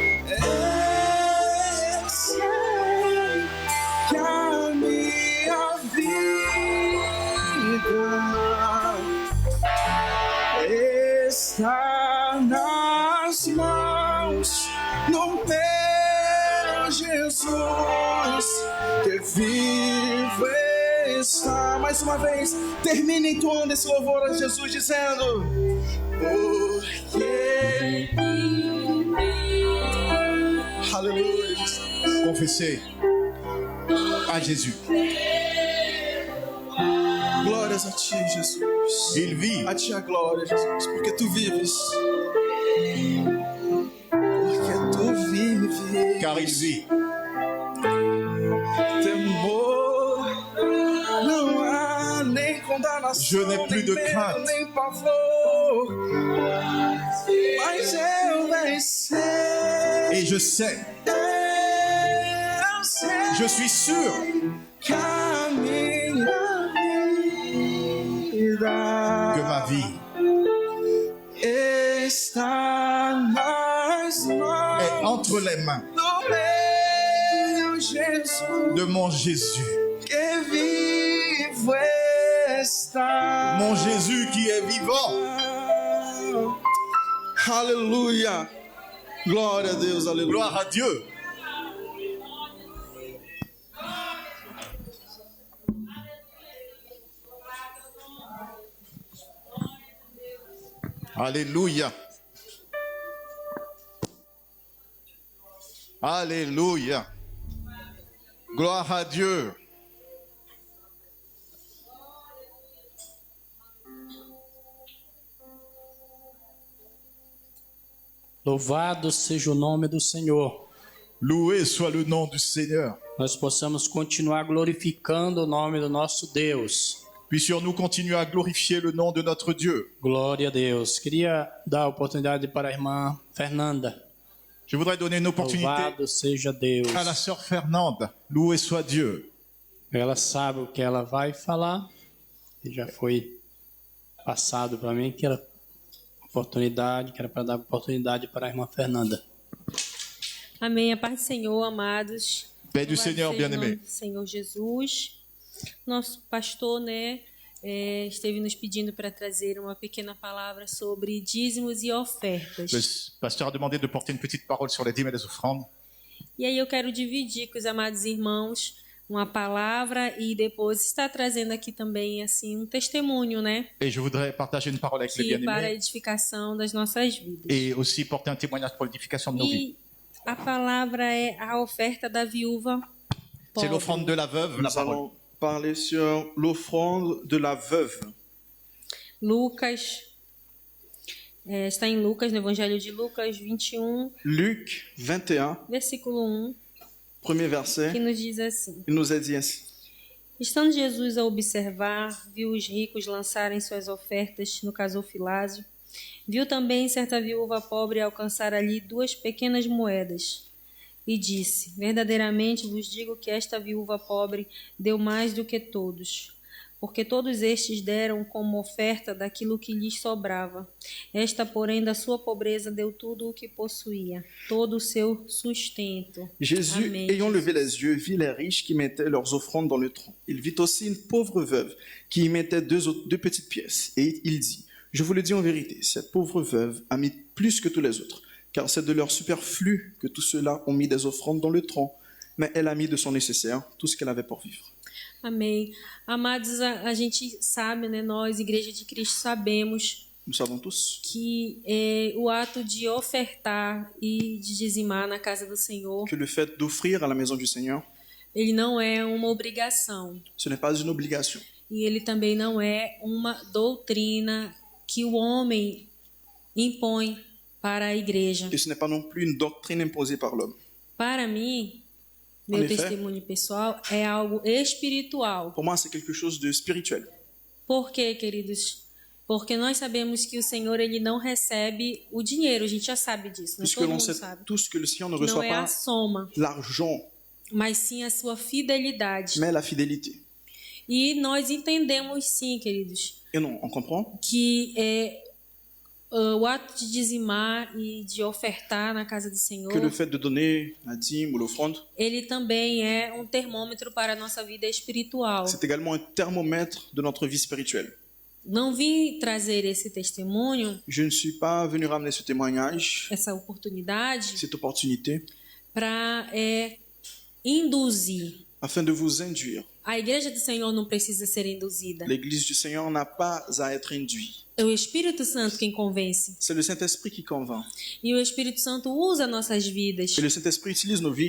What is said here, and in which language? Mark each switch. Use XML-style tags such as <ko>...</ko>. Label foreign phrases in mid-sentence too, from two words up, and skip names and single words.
<pt>eu sei que a minha vida está nas mãos do meu Jesus, que vivo está. Mais uma vez, termine entoando esse louvor a Jesus, dizendo: porque aleluia, Jesus.</pt> <fr>Confessez à Jésus.</fr> <pt>Glórias a Ti, Jesus.</pt> <fr>Il vit.</fr> <pt>A Ti a glória, Jesus, porque Tu vives. Porque Tu vives.</pt> <fr>Car il vit.</fr> <pt>Temor não há, nem condenação,</pt> <fr>Je n'ai plus de</fr> <pt>nem medo,</pt> <fr>crainte.</fr> <pt>nem pavor, mas eu venci.</pt> <fr>Et je sais.</fr> <pt>Eu sei</pt> <fr>Je suis sûr</fr> <pt>que a minha vida</pt> <fr>que ma vie</fr> <pt>está nas mãos</pt> <fr>est entre les mains</fr> <pt>do meu Jesus,</pt> <fr>de mon Jésus.</fr> <pt>que vivo está.</pt> <fr>Mon Jésus qui est vivant.</fr> <pt>Aleluia. Glória a Deus, aleluia.</pt> <fr>Gloire à Dieu. Alléluia. Alléluia. Gloire à Dieu.</fr> <pt>Louvado seja o nome do Senhor.</pt> <fr>Loué soit le nom du Seigneur.</fr> <pt>Nós possamos continuar glorificando o nome do nosso Deus.</pt> <fr>Puissions-nous continuer à glorifier le nom de notre Dieu.</fr> <pt>Glória a Deus. Queria dar a oportunidade para a irmã Fernanda.</pt> <fr>Je voudrais donner une opportunité</fr> <pt>Louvado seja Deus.</pt> <fr>à la sœur Fernande. Loué soit Dieu.</fr> <pt>Ela sabe o que ela vai falar. E já foi passado para mim que era oportunidade, que era para dar oportunidade para a irmã Fernanda. Amém. A paz do Senhor, amados.</pt> <fr>Paix du</fr> <pt>Louvado</pt> <fr>Seigneur</fr> <pt>seja o nome</pt> <fr>bien-aimé.</fr> <pt>do Senhor Jesus. Nosso pastor, esteve nos pedindo para trazer uma pequena palavra sobre dízimos e ofertas.</pt> <fr>Le pasteur a demandé de porter une petite parole sur les dîmes et les offrandes.</fr> <pt>E aí eu quero dividir com os amados irmãos uma palavra e depois estar trazendo aqui também assim um testemunho, né?</pt> <fr>Et je voudrais partager une parole avec les</fr> <pt>Que para a</pt> <fr>bien-aimés</fr> <pt>edificação das nossas vidas.</pt> <fr>et aussi porter un témoignage pour l'édification de nos vies.</fr> <pt>E a palavra é a oferta da viúva</pt> <fr>C'est</fr> <pt>pobre.</pt> <fr>l'offrande de la veuve, la Nous parole. allons parler sur l'offrande de la veuve.</fr> <pt>Lucas, está em Lucas, no Evangelho de Lucas 21,</pt> <fr>Luc 21,</fr> <pt>versículo 1,</pt> <fr>premier</fr> <pt>que</pt> <fr>verset,</fr> <pt>nos diz assim:</pt> <fr>il nous est dit ainsi.</fr> <pt>Estando Jesus a observar, viu os ricos lançarem suas ofertas no gasofilácio. Viu também certa viúva pobre alcançar ali 2 pequenas moedas. E disse: verdadeiramente vos digo que esta viúva pobre deu mais do que todos, porque todos estes deram como oferta daquilo que lhes sobrava. Esta, porém, da sua pobreza deu tudo o que possuía, todo o seu sustento.</pt> <fr>Jésus, Amen. ayant levé les yeux, vit les riches qui mettaient leurs offrandes dans le tronc. Il vit aussi une pauvre veuve qui y mettait deux petites pièces. Et il dit, je vous le dis en vérité, cette pauvre veuve a mis plus que tous les autres, car c'est de leur superflu que tous ceux-là ont mis des offrandes dans le tronc. Mais elle a mis de son nécessaire tout ce qu'elle avait pour vivre.</fr> <pt>Amém. Amados, a gente sabe, né, nós, Igreja de Cristo, sabemos</pt> <fr>Nous savons tous</fr> <pt>que o ato de ofertar e de dizimar na casa do Senhor,</pt> <fr>que le fait d'offrir à la maison du Seigneur,</fr> <pt>ele não é uma obrigação.</pt> <fr>ce n'est pas une obligation.</fr> <pt>E ele também não é uma doutrina que o homem impõe para a igreja.</pt> <fr>Et ce n'est pas non plus une doctrine imposée par l'homme.</fr> <pt>Para mim, meu</pt> <fr>En effet.</fr> <pt>testemunho pessoal é algo espiritual.</pt> <fr>Pour moi, c'est quelque chose de spirituel.</fr> <pt>Por quê, queridos? Porque nós sabemos que o Senhor ele não recebe o dinheiro, a gente já sabe disso, né?</pt> <fr>Puisque</fr> <pt>Todo</pt> <fr>l'on</fr> <pt>mundo</pt> <fr>sait</fr> <pt>sabe.</pt> <fr>tous que le Seigneur ne</fr> <pt>Não</pt> <fr>reçoit</fr> <pt>é a</pt> <fr>pas</fr> <pt>soma,</pt> <fr>l'argent,</fr> <pt>mas sim a sua fidelidade.</pt> <fr>mais la fidélité.</fr> <pt>E nós entendemos sim, queridos,</pt> <fr>Et non, on comprend</fr> <pt>que o ato de dizimar e de ofertar na casa do Senhor,</pt> <fr>que le fait de donner la dîme ou l'offrande,</fr> <pt>ele também é um termômetro para a nossa vida espiritual.</pt> <fr>c'est également un thermomètre de notre vie spirituelle.</fr> <pt>Não vim trazer esse testemunho,</pt> <fr>Je ne suis pas venu ramener ce témoignage,</fr> <pt>essa oportunidade,</pt> <fr>cette opportunité,</fr> <pt>para induzir.</pt> <fr>afin de vous induire.</fr> <pt>A igreja do Senhor não precisa ser induzida.</pt> <fr>L'Église du Seigneur n'a pas à être induite.</fr> <pt>É o Espírito Santo quem convence.</pt> <fr>C'est le Saint-Esprit qui convainc.</fr> <pt>E o Espírito Santo usa nossas vidas</pt> <fr>Et le Saint-Esprit utilise nos vies</fr>